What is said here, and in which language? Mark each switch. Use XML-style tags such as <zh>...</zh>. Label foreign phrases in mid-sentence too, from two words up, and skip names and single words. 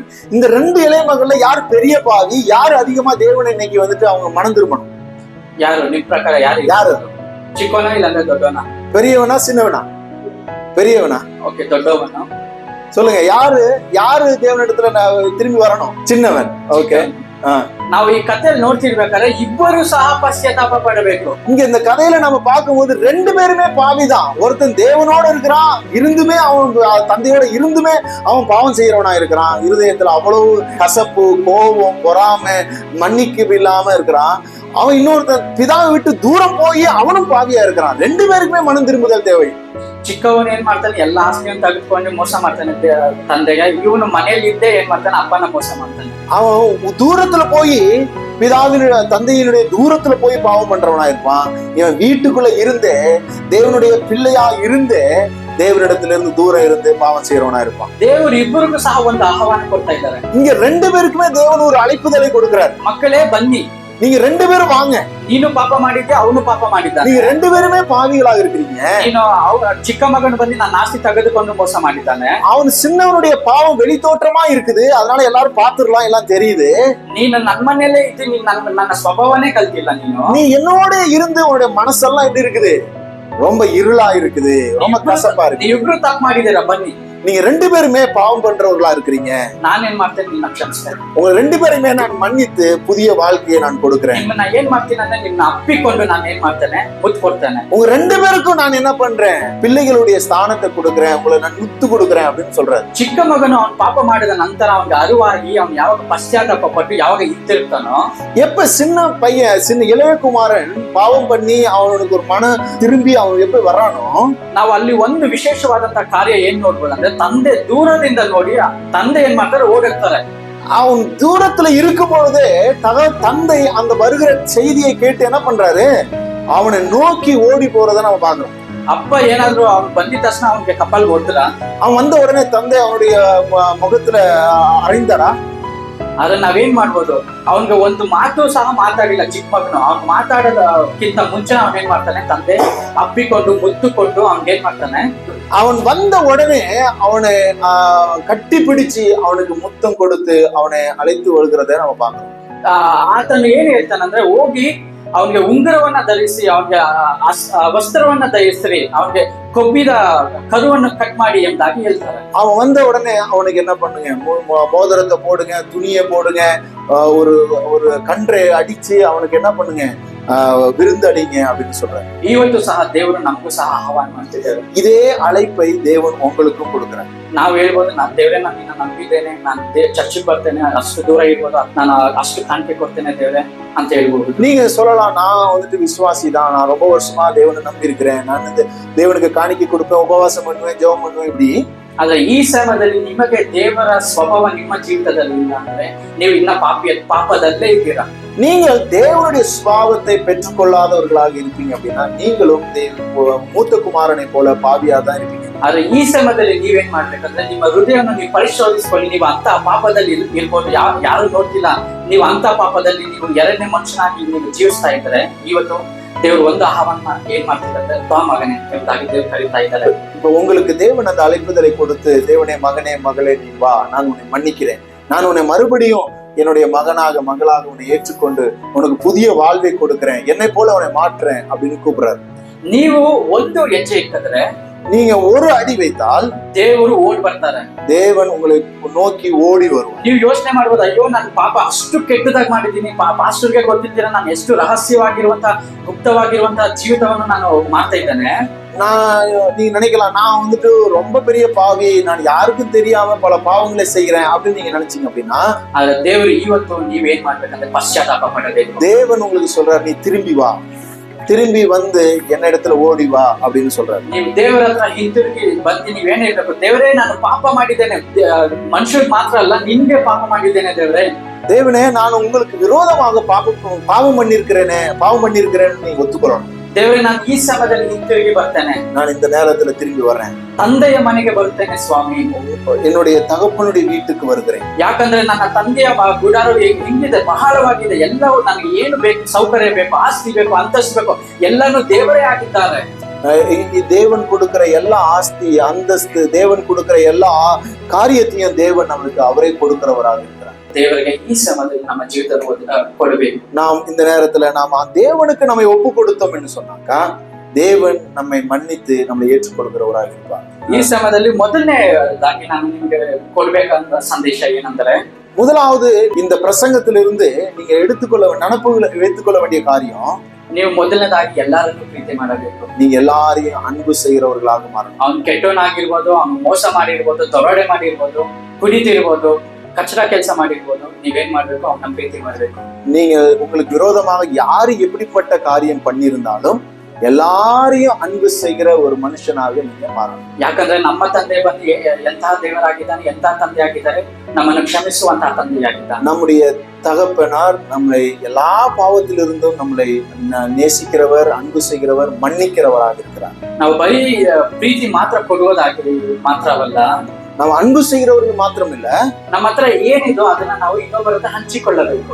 <ta>இந்த 2 இளைய மகன்ல யார் பெரிய பாவி, யார் அதிகமா தேவனை இன்னைக்கு வந்துட்டு அவங்க மனம் திரும்பணும்?</ta> <kn>ಯಾರು ನಿಮ್ ಪ್ರಕಾರ ಯಾರು? ಚಿಕ್ಕವನ ಇಲ್ಲ ಅಂದ್ರೆ ದೊಡ್ಡವನ?</kn> <ta>பெரியவனா சின்னவனா? பெரியவனா?</ta> <kn>ಓಕೆ, ದೊಡ್ಡವನು.</kn> <ta>சொல்லுங்க, யாரு தேவனிடத்துல திரும்பி வரணும்? சின்னவன். ஓகே,</ta> <kn>ನಾವು ಈ ಕಥೆಯಲ್ಲಿ ನೋಡ್ತಿರ್ಬೇಕಾದ್ರೆ ಇಬ್ಬರು ಸಹ ಪಶ್ಚಾತ್ತಾಪ ಪಡಬೇಕು.</kn> <ta>இங்க இந்த கதையில நம்ம பார்க்கும்போது ரெண்டு பேருமே பாவிதான். ஒருத்தன் தேவனோட இருக்கிறான், இருந்துமே அவன் தந்தையோட இருந்துமே அவன் பாவம் செய்யறவனா இருக்கிறான். இருதயத்துல அவ்வளவு கசப்பு, கோபம், பொறாமை, மன்னிப்பு இல்லாம இருக்கிறான். அவன் இன்னொருத்தன் பிதாவை விட்டு தூரம் போய் அவனும் பாவியா இருக்கிறான். ரெண்டு பேருக்குமே மனம் திரும்புதல் தேவை.</ta> <kn>ಚಿಕ್ಕವನು ಏನ್ ಮಾಡ್ತಾನೆ, ಎಲ್ಲ ಆಸ್ತಿಯನ್ನು ತೆಗೆದುಕೊಂಡು ಮೋಸ ಮಾಡ್ತಾನೆ ತಂದೆಗೆ. ಇವನು ಮನೆಯಲ್ಲಿ ಇದ್ದೇ ಏನ್ ಮಾಡ್ತಾನೆ, ಅಪ್ಪನ ಮೋಸ ಮಾಡ್ತಾನೆ.</kn> <ta>அவன் தூரத்துல போய் பிதாவினுடைய தந்தையினுடைய தூரத்துல போய் பாவம் பண்றவனா இருப்பான். இவன் வீட்டுக்குள்ள இருந்தே தேவனுடைய பிள்ளையா இருந்தே தேவனிடத்துல இருந்து தூரம் இருந்து பாவம் செய்யறவனா இருப்பான்.</ta> <kn>ದೇವರು ಇಬ್ಬರಿಗೂ ಸಹ ಒಂದು ಆಹ್ವಾನ ಕೊಡ್ತಾ ಇದ್ದಾರೆ.</kn> <ta>இங்க ரெண்டு பேருக்குமே தேவன் ஒரு அழைப்புதலை கொடுக்கிறார்.</ta> <kn>ಮಕ್ಕಳೇ ಬನ್ನಿ,</kn> <ta>நீங்க ரெண்டு பேரும் வாங்க.</ta> <kn>ನೀನು ಪಾಪ ಮಾಡಿದ್ದೆ, ಅವನು ಪಾಪ ಮಾಡಿದ್ದಾನೆ.</kn> <ta>நீங்க ரெண்டு பேருமே பாவிகளாக இருக்கிறீங்க.</ta> <kn>ನೀನು ಚಿಕ್ಕ ಮಗನು ಬಂದು ನನ್ನ ಆಸ್ತಿ ತೆಗೆದುಕೊಂಡು ಮೋಸ ಮಾಡಿದ್ದಾನೆ.</kn> <ta>அவன் சின்னவனுடைய பாவம் வெளி தோற்றமா இருக்குது, அதனால எல்லாரும் பாத்துடலாம், எல்லாம் தெரியுது.</ta> <kn>ನೀನು ನನ್ನ ಮನೆಯಲ್ಲೇ ಇದ್ದು ನೀನ್ ನನ್ನ ಸ್ವಭಾವನೇ ಕಲ್ತಿಲ್ಲ.</kn> <ta>நீ என்னோட இருந்து உன்னுடைய மனசெல்லாம் எப்படி இருக்குது, ரொம்ப இருளா இருக்குது, ரொம்ப கசப்பா இருக்கு.</ta> <kn>ನೀವಿಬ್ರು ತಪ್ಪು ಮಾಡಿದ್ದೀರಾ, ಬನ್ನಿ.</kn> <ta>நீங்க ரெண்டு பேருமே பாவம் பண்றவர்களா இருக்கிறீங்க.</ta> <kn>ನಾನೇನ್ ಮಾಡ್ತೇನೆ, ನಿನ್ನ ಕ್ಷಮಿಸ್ತೇನೆ.</kn> <ta>உங்க ரெண்டு பேருமே நான் மன்னித்து புதிய வாழ்க்கையை நான் கொடுக்கிறேன்.</ta> <kn>ನಿಮ್ಮನ್ನ ಏನ್ ಮಾಡ್ತೀನಿ ಅಂದ್ರೆ ನಿನ್ನ ಅಪ್ಪಿಕೊಂಡು ನಾನು ಏನ್ ಮಾಡ್ತೇನೆ, ಮುತ್ತು ಕೊಡ್ತೇನೆ.</kn> <ta>உங்க ரெண்டு பேருக்கும் நான் என்ன பண்றேன், பிள்ளைகளுடைய ஸ்தானத்தை கொடுக்கிறேன், உங்களை நான் முத்து கொடுக்கிறேன் அப்படின்னு சொல்றேன்.</ta> <kn>ಚಿಕ್ಕ ಮಗನು ಅವನು ಪಾಪ ಮಾಡಿದ ನಂತರ ಅವನಿಗೆ ಅರಿವಾಗಿ ಅವನು ಯಾವಾಗ ಪಶ್ಚಾತ್ತಾಪ ಪಟ್ಟು ಯಾವಾಗ ಇದ್ದಿರ್ತಾನೋ,</kn> <ta>எப்ப சின்ன பையன் சின்ன இளையகுமாரன் பாவம் பண்ணி அவனுக்கு ஒரு மன திரும்பி அவன் எப்ப வர்றானோ,</ta> <kn>ನಾವು ಅಲ್ಲಿ ಒಂದು ವಿಶೇಷವಾದಂತಹ ಕಾರ್ಯ ಏನ್ ನೋಡ್ಬೋದು ಅಂದ್ರೆ, ತಂದೆ ದೂರದಿಂದ ನೋಡಿ ತಂದೆ ಏನ್ ಮಾಡ್ತಾರೆ, ಓಡಿರ್ತಾರೆ.</kn> <ta>அவன் தூரத்துல இருக்கும் பொழுதே தந்தை அந்த வருகிற செய்தியை கேட்டு என்ன பண்றாரு, அவனை நோக்கி ஓடி போறதை நம்ம பாக்குறோம்.</ta> <kn>ಅಪ್ಪ ಏನಾದ್ರು ಅವ್ನು ಬಂದಿದ ತಕ್ಷಣ ಅವನಿಗೆ ಕಪ್ಪಲ್ ಓಡ್ತಾರ.</kn> <ta>அவன் வந்த உடனே தந்தை அவனுடைய முகத்துல ಅರಿந்தாರಾ?</ta> <kn>ಅದನ್ನ ನಾವೇನ್ ಮಾಡ್ಬೋದು, ಅವನ್ಗೆ ಒಂದು ಮಾತು ಸಹ ಮಾತಾಡಿಲ್ಲ ಚಿಕ್ಕ ಮಗನು. ಅವ್ನು ಮಾತಾಡೋದಕ್ಕಿಂತ ಮುಂಚೆ ಅವನೇನ್ ಮಾಡ್ತಾನೆ, ತಂದೆ ಅಪ್ಪಿಕೊಂಡು ಮುತ್ತು ಕೊಟ್ಟು ಅವ್ನಿಗೇನ್ ಮಾಡ್ತಾನೆ,</kn> <ta>அவன் வந்த உடனே அவனை கட்டி பிடிச்சு அவனுக்கு முத்தம் கொடுத்து அவனை அழைத்து வருகிறத நம்ம பார்க்கிறோம்.</ta> <kn>ಆತನು ಏನ್ ಹೇಳ್ತಾನಂದ್ರೆ, ಹೋಗಿ ಅವನಿಗೆ ಉಂಗುರವನ್ನ ಧರಿಸಿ, ಅವನಿಗೆ ವಸ್ತ್ರವನ್ನ ಧರಿಸಿ, ಅವನಿಗೆ ಕೊಬ್ಬಿದ ಕರುವನ್ನು ಕಟ್ ಮಾಡಿ ಎಂಬುದಾಗಿ ಹೇಳ್ತಾರೆ.</kn> <ta>அவன் வந்த உடனே அவனுக்கு என்ன பண்ணுங்க, மோதிரத்தை போடுங்க, துணியை போடுங்க, ஒரு ஒரு கன்றை அடிச்சு அவனுக்கு என்ன பண்ணுங்க, விருந்தடிங்க அப்படின்னு சொல்றாரு.</ta> <kn>ಇವತ್ತು ಸಹ ದೇವರು ನಮಗೂ ಸಹ ಆಹ್ವಾನ ಮಾಡ್ತಿದ್ದಾರೆ.</kn> <ta>இதே அழைப்பை தேவன் உங்களுக்கும் கொடுக்கிறார்.</ta> <kn>ನಾವು ಹೇಳ್ಬೋದು, ನಾನು ದೇವ್ರೆ ನಾನು ನಿನ್ನ ನಂಬಿದ್ದೇನೆ, ನಾನು ಚರ್ಚಿಗೆ ಬರ್ತೇನೆ, ಅಷ್ಟು ದೂರ ಇರ್ಬೋದು, ನಾನು ಅಷ್ಟು ಕಾಣಿಕೆ ಕೊಡ್ತೇನೆ ದೇವ್ರೆ ಅಂತ ಹೇಳ್ಬೋದು.</kn> <ta>நீங்க சொல்லலாம், நான் வந்துட்டு விசுவாசி தான், நான் ரொம்ப வருஷமா தேவனை நம்பி இருக்கிறேன், நான் தேவனுக்கு காணிக்கை கொடுப்பேன், உபவாசம் பண்ணுவேன், ஜெபம் பண்ணுவேன். இப்படி</ta> <kn>ಆದ್ರೆ ಈ ಸಮಯದಲ್ಲಿ ನಿಮಗೆ ದೇವರ ಸ್ವಭಾವ ನಿಮ್ಮ ಜೀವಿತದಲ್ಲಿ ಇಲ್ಲ ಅಂದ್ರೆ ನೀವು ಇನ್ನ ಪಾಪದಲ್ಲೇ ಇದ್ದೀರಾ.</kn> <ta>நீங்கள் தேவனுடைய சுபாவத்தை பெற்றுக்கொள்ளாதவர்களாக இருப்பீங்க அப்படின்னா நீங்களும் மூத்த குமாரனை போல பாவியா தான் இருப்பீங்க.</ta> <kn>ಆದ್ರೆ ಈ ಸಮಯದಲ್ಲಿ ನೀವೇನ್ ಮಾಡ್ಬೇಕಂದ್ರೆ, ನಿಮ್ಮ ಹೃದಯವನ್ನು ನೀವು ಪರಿಶೋಧಿಸಿಕೊಳ್ಳಿ. ನೀವು ಅಂತ ಪಾಪದಲ್ಲಿ ಇರ್ಬೋದು, ಯಾರು ನೋಡ್ತಿಲ್ಲ, ನೀವು ಅಂತ ಪಾಪದಲ್ಲಿ ನೀವು ಎರಡನೇ ಮನುಷ್ಯನಾಗಿ ನೀವು ಜೀವಿಸ್ತಾ ಇದ್ರೆ, ಇವತ್ತು ದೇವರು ಒಂದು ಆಹ್ವಾನ ಏನ್ ಮಾಡ್ತಿದ್ದಾರೆ, ಬಾ ಮಗನೇ ಎಂಬುದಾಗಿ ದೇವರು ಕರೀತಾ ಇದ್ದಾರೆ.</kn> <ta>இப்போ உங்களுக்கு தேவன் அந்த அழைப்புதலை கொடுத்து, தேவனே மகனே மகளே நீ வா, நான் உன்னை மன்னிக்கிறேன், நான் உன்னை மறுபடியும் என்னுடைய மகனாக மகளாக உன்னை ஏற்றுக்கொண்டு உனக்கு புதிய வாழ்வை கொடுக்கிறேன், என்னை போல உன்னை மாற்றுறேன் அப்படின்னு கூப்பிடுறாரு.</ta> <kn>ನೀವು ಒಂದು ಹೆಜ್ಜೆ ಇಟ್ಟಿದ್ರೆ,</kn> <ta>நீங்க ஒரு அடி வைத்தால்</ta> <kn>ದೇವರು ಓಡಿ ಬರ್ತಾರೆ,</kn> <ta>தேவன் உங்களை நோக்கி ஓடி வருவார்.</ta> <kn>ನೀವು ಯೋಚನೆ ಮಾಡ್ಬೋದು, ಅಯ್ಯೋ ನಾನು ಪಾಪ ಅಷ್ಟು ಕೆಟ್ಟದಾಗಿ ಮಾಡಿದ್ದೀನಿ, ಪಾಸ್ಟರ್ಗೆ ಗೊತ್ತಿದ್ದೀರಾ ನಾನು ಎಷ್ಟು ರಹಸ್ಯವಾಗಿರುವಂತ ಗುಪ್ತವಾಗಿರುವಂತ ಜೀವಿತವನ್ನು ನಾನು ಮಾಡ್ತಾ ಇದ್ದೇನೆ.</kn> <ta>நீங்க நினைக்கலாம், நான் வந்துட்டு ரொம்ப பெரிய பாவி, நான் யாருக்கும் தெரியாம பல பாவங்களை செய்யறேன் அப்படின்னு நீங்க நினைச்சீங்க அப்படின்னா,</ta> <kn>ಆದ್ರೆ ದೇವರು ಇವತ್ತು ನೀವೇನ್ ಮಾಡ್ಬೇಕಂದ್ರೆ ಪಶ್ಚಾತ್ತಾಪ ಪಡಬೇಕು.</kn> <ta>தேவன் உங்களுக்கு சொல்றாரு, நீ திரும்பி வா, திரும்பಿ வந்து என்ன இடத்துல ಓಡಿ வா அப்படின்னு சொல்றாரு.</ta> <kn>ನೀವು ದೇವರ ಹತ್ರ ಹಿಂತಿರುಗಿ ಬಂದು ನೀವೇನ್ ಹೇಳ್ಬೇಕು, ದೇವರೇ ನಾನು ಪಾಪ ಮಾಡಿದ್ದೇನೆ, ಮನುಷ್ಯರಿಗೆ ಮಾತ್ರ ಅಲ್ಲ ನಿನ್ಗೆ ಪಾಪ ಮಾಡಿದ್ದೇನೆ ದೇವರೇ.</kn> <ta>தேவனே நான் உங்களுக்கு விரோதமாக பாவம் பண்ணிருக்கிறேன்னு நீங்க ஒத்துக்கொள்ளணும்.</ta> <kn>ದೇವರೇ ನಾನು ಈ ಸಮಯದಲ್ಲಿ ಹಿಂತಿರುಗಿ ಬರ್ತೇನೆ,</kn> <ta>நான் இந்த நேரத்துல திரும்பி வர்றேன்,</ta> <kn>ತಂದೆಯ ಮನೆಗೆ ಬರ್ತೇನೆ ಸ್ವಾಮಿ,</kn> <ta>என்னுடைய தகப்பனுடைய வீட்டுக்கு வருகிறேன்.</ta> <kn>ಯಾಕಂದ್ರೆ ನನ್ನ ತಂದೆಯ ಗುಡಾರ ಹೆಂಗಿದೆ, ಬಹಳವಾಗಿದೆ, ಎಲ್ಲವೂ ನನಗೆ ಏನು ಬೇಕು, ಸೌಕರ್ಯ ಬೇಕು, ಆಸ್ತಿ ಬೇಕು, ಅಂತಸ್ತು ಬೇಕು, ಎಲ್ಲಾನು ದೇವರೇ ಆಗಿದ್ದಾರೆ.</kn> <ta>தேவன் கொடுக்கிற எல்லா ஆஸ்தி அந்தஸ்து, தேவன் கொடுக்கிற எல்லா காரியத்தையும் தேவன் நம்மளுக்கு அவரே கொடுக்கிறவராக இருக்கிறார்.</ta> <kn>ದೇವರಿಗೆ ಈ ಸಮಯದಲ್ಲಿ ನಮ್ಮ ಜೀವಿತ ಕೊಡಬೇಕು.</kn> <ta>நாம் இந்த நேரத்துல நாம தேவனுக்கு நம்மை ஒப்பு கொடுத்தோம் என்று சொன்னாக்கா, தேவன் நம்மை மன்னித்து நம்மை ஏற்றுக்கொள்கிறவராக இருப்பார்.</ta> <kn>ಈ ಸಮಯದಲ್ಲಿ ಮೊದಲನೇದಾಗಿ ನಾನು ನಿಮಗೆ ಕೊಡ್ಬೇಕಂತ ಸಂದೇಶ ಏನಂದ್ರೆ,</kn> <ta>முதலாவது இந்த பிரசங்கத்திலிருந்து நீங்க எடுத்துக்கொள்ள வேண்டிய காரியம்,</ta> <kn>ನೀವು ಮೊದಲನೇದಾಗಿ ಎಲ್ಲರನ್ನೂ ಪ್ರೀತಿ ಮಾಡಬೇಕು.</kn> <ta>நீங்க எல்லாரையும் அன்பு செய்கிறவர்களாக மாறணும்.</ta> <kn>ಅವ್ನು ಕೆಟ್ಟವನಾಗಿರ್ಬೋದು, ಅವ್ನು ಮೋಸ ಮಾಡಿರ್ಬೋದು, ದರೋಡೆ ಮಾಡಿರ್ಬೋದು, ಕುಡಿತಿರ್ಬೋದು, ಕಚಡ ಕೆಲಸ ಮಾಡಿರ್ಬೋದು, ನೀವೇನ್ ಮಾಡ್ಬೇಕು, ಅವನ ಪ್ರೀತಿ ಮಾಡ್ಬೇಕು.</kn> <ta>நீங்க உங்களுக்கு விரோதமாக யாரு எப்படிப்பட்ட காரியம் பண்ணியிருந்தாலும் எல்லாரையும் அன்பு செய்கிற ஒரு மனுஷனாக நீங்க மாறணும்.</ta> <kn>ಯಾಕಂದ್ರೆ ನಮ್ಮ ತಂದೆ ಬಂದು ಎಂತಹ ದೇವರಾಗಿದ್ದಾನೆ, ಎಂತಹ ತಂದೆ ಆಗಿದ್ದಾರೆ, ನಮ್ಮನ್ನು ಕ್ಷಮಿಸುವಂತಹ ತಂದೆಯಾಗಿದ್ದಾನೆ.</kn> <ta>நம்முடைய தகப்பனார் நம்மளை எல்லா பாவத்திலிருந்தும் நம்மளை நேசிக்கிறவர், அன்பு செய்கிறவர், மன்னிக்கிறவராக இருக்கிறார்.</ta> <kn>ನಾವು ಬರೀ ಪ್ರೀತಿ ಮಾತ್ರ ಕೊಡುವುದಾಗಿ ಮಾತ್ರವಲ್ಲ,</kn> <ta>ನಾವು அன்பு செய்கிறவர்கள் மாத்திரம் இல்ல,</ta> <kn>ನಮ್ಮ ಹತ್ರ ಏನಿದೋ ಅದನ್ನ ನಾವು ಇನ್ನೊಬ್ಬರ ಹತ್ರ ಹಂಚಿಕೊಳ್ಳಬೇಕು.</kn>